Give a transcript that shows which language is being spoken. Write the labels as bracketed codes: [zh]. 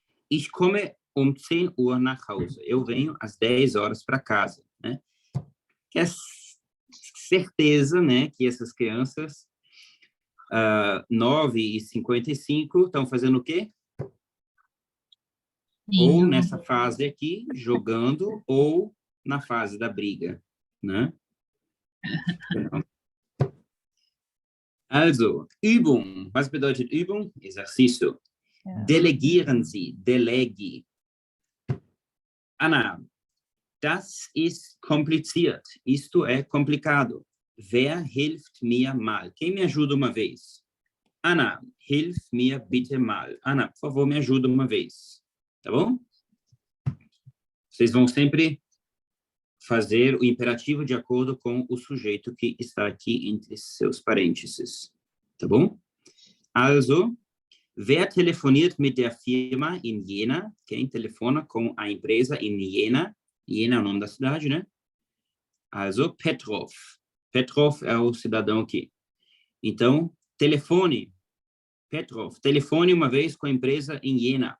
[de] Ich komme um 10 Uhr nach Hause. [pt] Eu venho às 10 horas para casa, né? Que é certeza, né, que essas crianças 9h55 estão fazendo o quê? Ou nessa fase aqui, jogando, ou na fase da briga, né? [de] Also, Übung. Was bedeutet Übung? [pt] Exercício. [de] Ja. Delegieren Sie. Delege. Anna, das ist kompliziert. [pt] Isto é complicado. [de] Wer hilft mir mal? [pt] Quem me ajuda uma vez? Anna, [de] hilf mir bitte mal. [pt] Anna, por favor, me ajuda uma vez. Tá bom? Vocês vão sempre fazer o imperativo de acordo com o sujeito que está aqui entre seus parênteses. Tá bom? [de] Also, wer telefoniert mit der Firma in Jena? [pt] Quem telefona com a empresa em Jena? Jena é o nome da cidade, né? [de] Also, [pt] Petrov. Petrov é o cidadão aqui. Então, telefone. Petrov. Telefone uma vez com a empresa em Jena.